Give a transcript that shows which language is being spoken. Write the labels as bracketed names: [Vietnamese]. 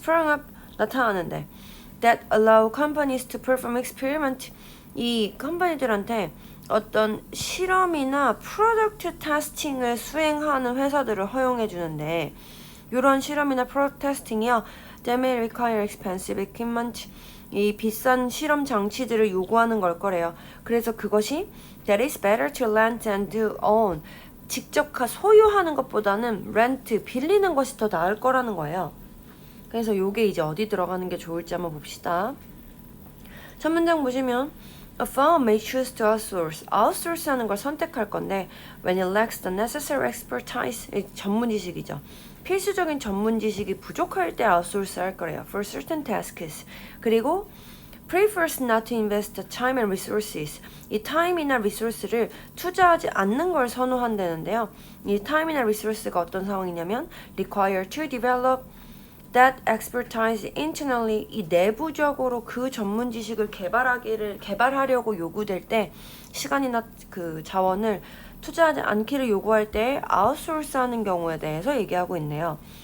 [Korean] up 나타나는데 [English] that allow companies to perform experiment [Korean] 이 컴퍼니들한테 어떤 실험이나 프로덕트 테스팅을 수행하는 회사들을 허용해 주는데 이런 실험이나 프로덕트 테스팅이요 [English] they may require expensive equipment [Korean] 이 비싼 실험 장치들을 요구하는 걸 거래요. 그래서 그것이 [English] that is better to rent and to own [Korean] 직접 소유하는 것보다는 rent, 빌리는 것이 더 나을 거라는 거예요. 그래서 요게 이제 어디 들어가는 게 좋을지 한번 봅시다. [English] 첫 문장 보시면 A firm may choose to outsource. [Korean] outsource 하는 걸 선택할 건데 [English] when it lacks the necessary expertise, [Korean] 전문 지식이죠. 필수적인 전문 지식이 부족할 때 outsource 할 거래요. [English] For certain tasks. 그리고 prefers not to invest the time and resources. [Korean] 이 time이나 resource를 투자하지 않는 걸 선호한다는데요. 이 time이나 resource가 어떤 상황이냐면 [English] require to develop that expertise internally [Korean] 이 내부적으로 그 전문 지식을 개발하려고 요구될 때 시간이나 그 자원을 투자하지 않기를 요구할 때 outsource 하는 경우에 대해서 얘기하고 있네요.